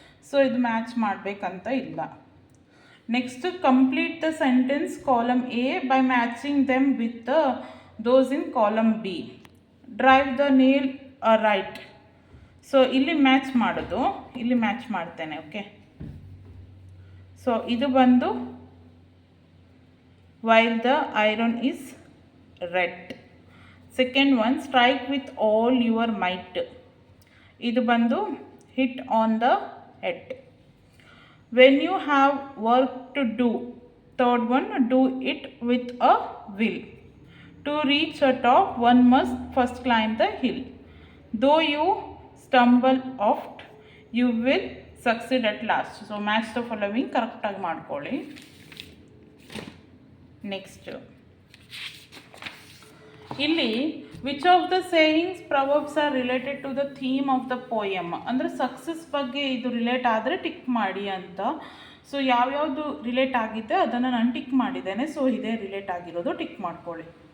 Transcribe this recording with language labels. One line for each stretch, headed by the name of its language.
Kannada: So ಇದು match ಮಾಡಬೇಕಂತ ಇಲ್ಲ.
English: Next, complete the sentence column A by matching them with those in column B. Drive the nail aright,
Kannada: so ಇಲ್ಲಿ match ಮಾಡೋದು, ಇಲ್ಲಿ match ಮಾಡ್ತೇನೆ.
English: okay, so
Kannada: ಇದು ಬಂದು
English: while the iron is red. Second one, strike with all your might.
Kannada: ಇದು ಬಂದು
English: hit on the head. When you have work to do. Third one, do it with a will. To reach a top, one must first climb the hill. Though you stumble oft, you will succeed at last. So match the following
Kannada: ಕರೆಕ್ಟಾಗಿ ಮಾಡ್ಕೊಳ್ಳಿ.
English: next, ಇಲ್ಲಿ which of the sayings proverbs are related to the theme of the poem,
Kannada: ಅಂದರೆ success ಬಗ್ಗೆ ಇದು relate ಆದರೆ tick ಮಾಡಿ ಅಂತ. So ಯಾವ್ಯಾವುದು ರಿಲೇಟ್ ಆಗಿದೆ ಅದನ್ನು ನಾನು ಟಿಕ್ ಮಾಡಿದ್ದೇನೆ. ಸೊ ಇದೇ ರಿಲೇಟ್ ಆಗಿರೋದು, ಟಿಕ್ ಮಾಡ್ಕೊಳ್ಳಿ.